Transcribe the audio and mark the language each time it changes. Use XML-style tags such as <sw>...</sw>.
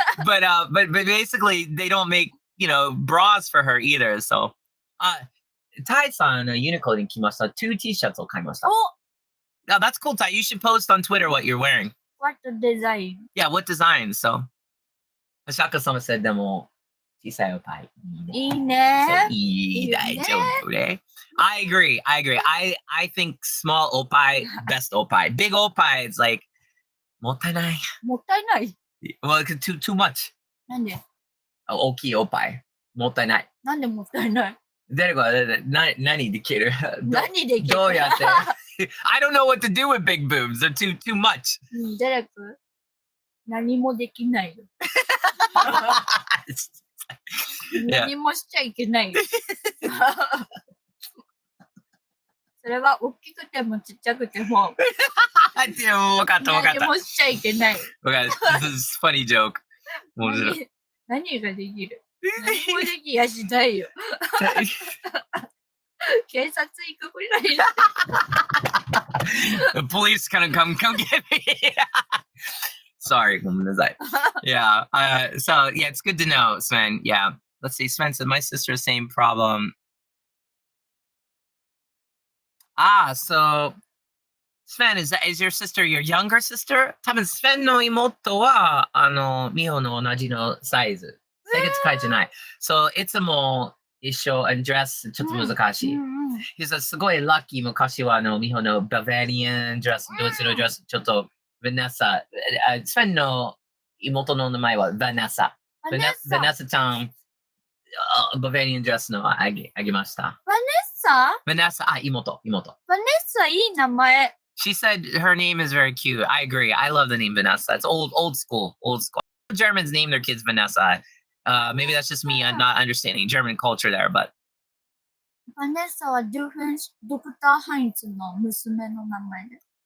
<en>but basically they don't make, bras for her either.</en> <ja>So Tai-san Uniqlo に来ました 2 T-shirts を買いました。</ja> <en>Oh, that's cool, Tai. You should post on Twitter what you're wearing. What design? Yeah, what design? So Shaka-sama said</en> <ja>でも小さいおっぱいいいね。いい大丈夫ね。</ja> <en>I agree. I think small oppai, best oppai. Big oppai, it's like</en> <ja>もったいない。もったいない。</ja> <en>Well, too much.</en> <ja>なんで？大きいおっぱい。もったいない。なんでもったいない？誰が何できる？何できる？どうやって？</ja> <en>I don't know what to do with big boobs. They're too much.</en> <ja>デレク、何もできないよ。何もしちゃいけないよ。それは大きくてもちっちゃくても。分かった。何もしちゃいけない。</ja> <en>This is a funny joke.</en> <ja>何ができる？何もできやしないよ。警察行くぐらい。</ja> <en>The police kind of come get me. Sorry,</en> <ja>ごめんなさい。</ja> <en>Yeah. So yeah, it's good to know, Sven. Yeah. let's see, Sven said, my sister, same problem. So Sven, is your sister your younger sister?</en> <ja>多分、Sven の妹は、Miho の同じのサイズ。性別書いてない。そう、いつも一緒、</ja> <en>and dress</en> <ja>ちょっと難しい。</ja> <en>He's</en> <ja>すごいラッキー、昔はMiho のババリアンドレス、ドイツのドレス、ちょっと、ヴェネッサ。 Sven の妹の名前はヴェネッサ。ヴェネッサちゃん、ババリアンドレスのあげました。ヴェネッサ、妹。ヴェネッサいい名前。</ja> <en>She said her name is very cute. I agree. I love the name Vanessa. It's old school. Germans name their kids Vanessa. Maybe that's just me not understanding German culture there, but</en> <ja>ヴァネッサはドクター・ハインツの娘の名前で。</ja>